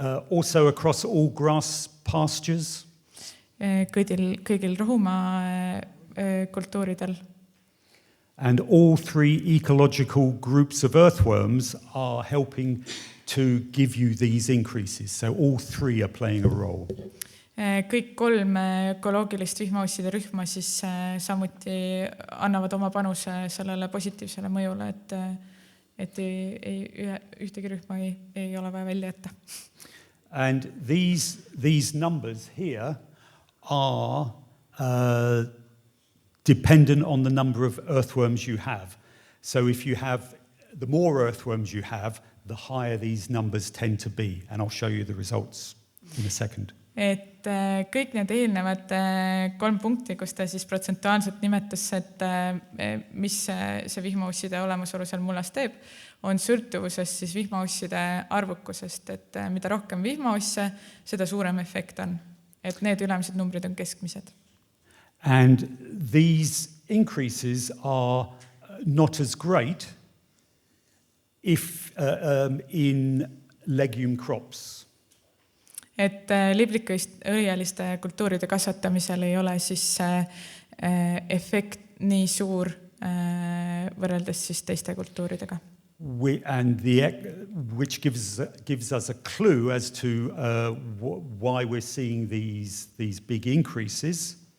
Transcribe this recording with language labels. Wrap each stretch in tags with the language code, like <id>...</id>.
<en>Also across all grass pastures.</en> <et>Kõigil rohumaa kultuuridel.</et> <en>And all three ecological groups of earthworms are helping to give you these increases. So all three are playing a role.</en> <et>Kõik 3 ökoloogilist vihmausside rühma siis samuti annavad oma panuse sellele positiivsele mõjule, et ühtegi rühma ei ole vaja välja jätta.</et> <en>And these numbers here are dependent on the number of earthworms you have. So if you have, the more earthworms you have, the higher these numbers tend to be. And I'll show you the results in a second.</en> <et>Et kõik need eelnevad 3 punkti, kus ta siis protsentuaalselt nimetas, et mis see vihmausside olemasolu seal mullas teeb, on sõltuvuses siis vihmausside arvukusest, et mida rohkem vihmausse, seda suurem efekt on. Et need ülemised numbrid on keskmised.</et> <en>And these increases are not as great if in legume crops.</en> <et>Et liblikõieliste kultuuride kasvatamisel ei ole siis efekt nii suur võrreldes siis teiste kultuuridega.</et> <en>Which gives us a clue as to why we're seeing these big increases.</en>